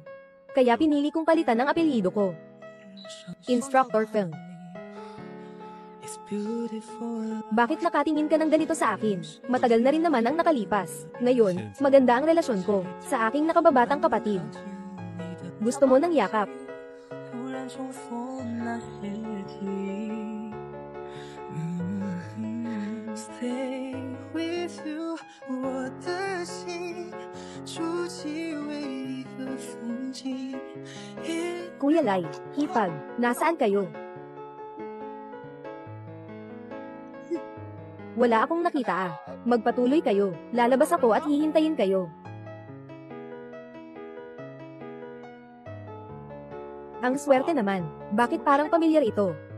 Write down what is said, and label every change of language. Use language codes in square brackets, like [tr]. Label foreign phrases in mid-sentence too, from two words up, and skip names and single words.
[tl] Kaya pinili kong palitan ang apelyido ko. Instructor Feng. Bakit nakatingin ka ng ganito sa akin? Matagal na rin naman ang nakalipas. Ngayon, maganda ang relasyon ko sa aking nakababatang kapatid. Gusto mo ng yakap? [en] Stay with you， [zh] 我的心筑起唯一个风景。 [tl] Kuya Lai, Hipag, nasaan kayo? Wala akong nakita ah. Magpatuloy kayo, lalabas ako at hihintayin kayo. Ang swerte naman, bakit parang pamilyar ito?